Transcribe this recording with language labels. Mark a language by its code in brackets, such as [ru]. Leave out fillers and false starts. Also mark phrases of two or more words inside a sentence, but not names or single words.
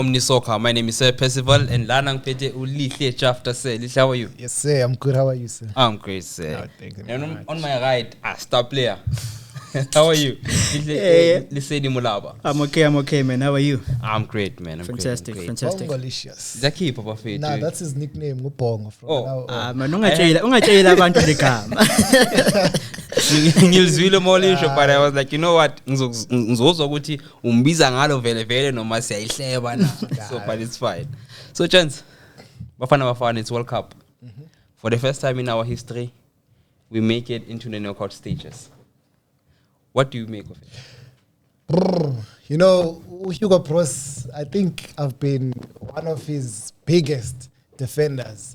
[en] Omnisoccer. My name is Sir Percival and Lana Pete Ulihle Chafter Sir. How are you? Yes, sir. I'm good. How are you, sir? I'm great, sir. Oh, thank you And on my right, star player. How are you? I'm okay, man. How are you? I'm great, man. I'm fantastic. Bongolicious. Zaki Papa Fate. Nah, that's his nickname, [zu] Ngubongo. Man, ungajayela abantu ligama. Ngilizwile molisho, [en] but I was like, you know what? [zu] Ngizozwa ukuthi umbiza ngalo vele noma siyayihleba na. [en] So but it's fine. So Chance, Bafana it's World Cup. For the first time in our history, we make it into the knockout stages. What do you make of it? You know, Hugo Broos, I think I've been one of his biggest defenders.